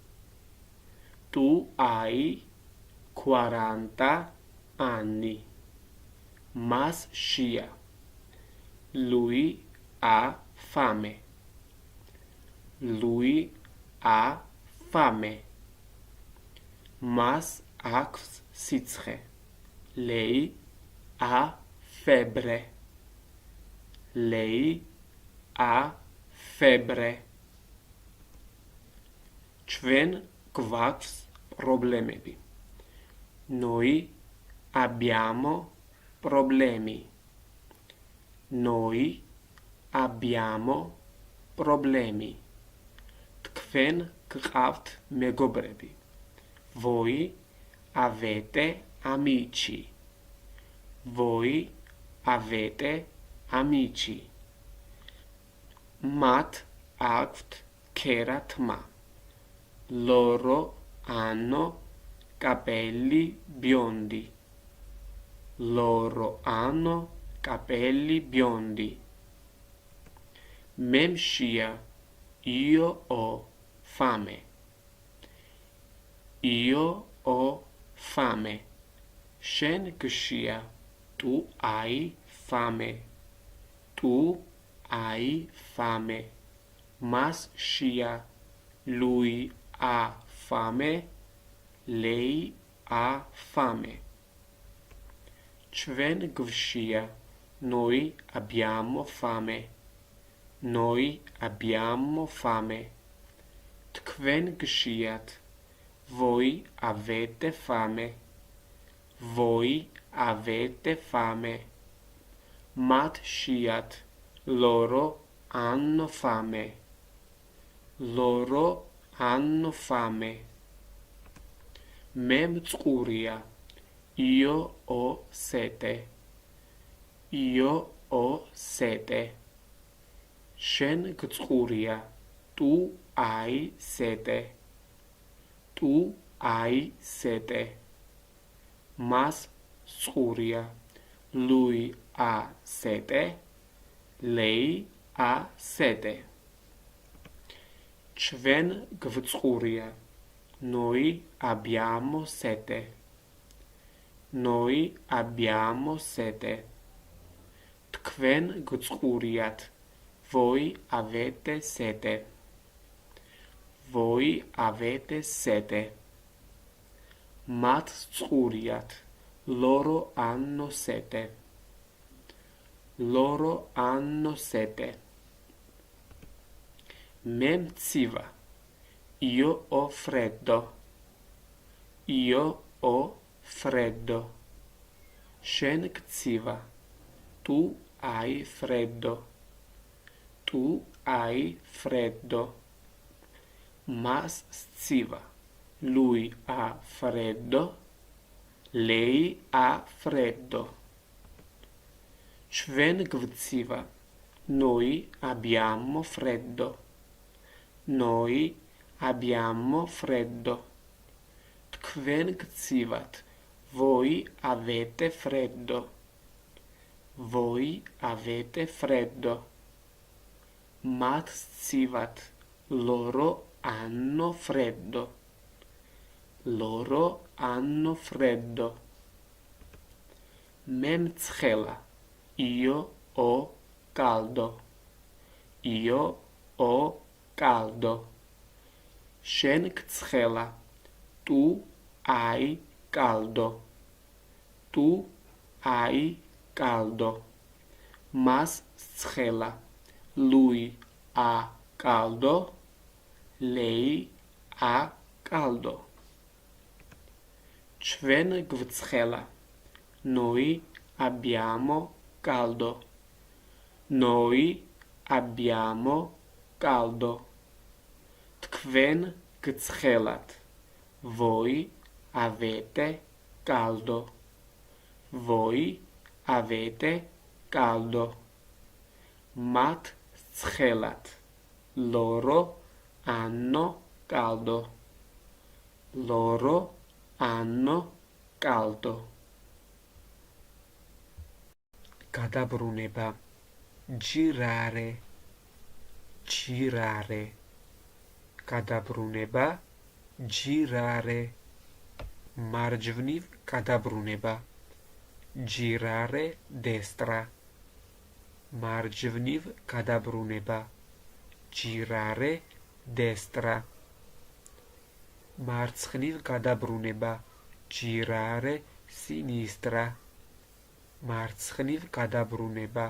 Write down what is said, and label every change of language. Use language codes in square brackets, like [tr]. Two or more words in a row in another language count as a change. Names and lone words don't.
[ka] მას შია, [it] lui ha fame, [ka] მას აქვს სიცხე, [it] lei ha febbre, [ka] ჩვენ გვაქვს პრობლემები, [it] noi abbiamo problemi, [ka] თქვენ გყავთ მეგობრები, [it] voi avete amici, [ka] მათ აქვთ ქერათმა, [it] loro hanno capelli biondi, [ka] მე მშია, [it] io ho fame, [ka] შენ გშია, [it] tu hai fame, [ka] მას შია, [it] lui ha fame, lei ha fame, [ka] ჩვენ გვშია, [it] noi abbiamo fame, [ka] თქვენ გშიათ, [it] voi avete fame, [ka] მათ შიათ, [it] loro hanno fame, [ka] მე მწყურია, [it] io ho sete, [ka] შენ გწყურია, [it] tu hai sete, [ka] მას წყურია, [it] lui ha sete, lei ha sete, [ka] ჩვენ გვწყურია, [it] noi abbiamo sete, [ka] თქვენ გწყურიათ, [it] voi avete sete, [ka] მათ წყურიათ, [it] loro hanno sete, [ka] მე მცივა, [it] io ho freddo, [ka] შენ გცივა, [it] tu hai freddo, [ka] მას სცივა, [it] lui ha freddo, lei ha freddo, [ka] ჩვენ გვცივა, [it] noi abbiamo freddo, [ka] თქვენ გცივათ, [it] voi avete freddo, [ka] მათ სცივათ, [it] loro hanno freddo, [ka] მე მცხელა, [it] io ho caldo. Io ho caldo. [ka] შენ გცხელა. [it] Tu hai caldo. Tu hai caldo. [ka] მას სცხელა. [it] Lui ha caldo. Lei ha caldo. [ka] ჩვენ გვცხელა. [it] Noi abbiamo caldo. Noi abbiamo caldo. [ka] თქვენ გცხელათ. [it] Voi avete caldo. Voi avete caldo. [ka] მათ სცხელათ. [it] Loro hanno caldo. Loro hanno caldo. [ka] გადაბრუნება. [it] girare. girare. [ka] გადაბრუნება. girare. მარჯვნივ გადაბრუნება. [it] girare destra. [ka] მარჯვნივ გადაბრუნება. [it] girare destra. [ka] მარცხნივ გადაბრუნება. [it] girare sinistra. [ka] მარცხნივ გადაბრუნება.